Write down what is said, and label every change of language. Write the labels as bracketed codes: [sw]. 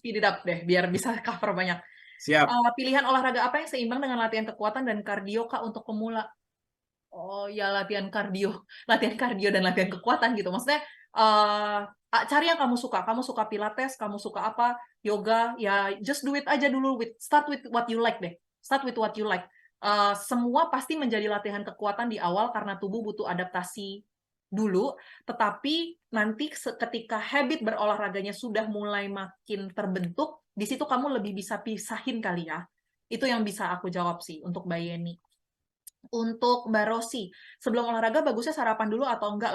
[en] speed it up [id] deh, biar bisa cover banyak. Siap. Pilihan olahraga apa yang seimbang dengan latihan kekuatan dan kardio, Kak, untuk pemula? Oh ya, latihan kardio dan latihan kekuatan gitu. Maksudnya cari yang kamu suka. Kamu suka pilates, kamu suka apa, yoga, ya [en] just do it [id] aja dulu. [en] Start with what you like deh. Start with what you like. [id] Semua pasti menjadi latihan kekuatan di awal karena tubuh butuh adaptasi dulu, tetapi nanti ketika habit berolahraganya sudah mulai makin terbentuk, di situ kamu lebih bisa pisahin kali ya. Itu yang bisa aku jawab sih untuk Mbak Yeni. Untuk Mbak Rosi, sebelum olahraga bagusnya sarapan dulu atau enggak?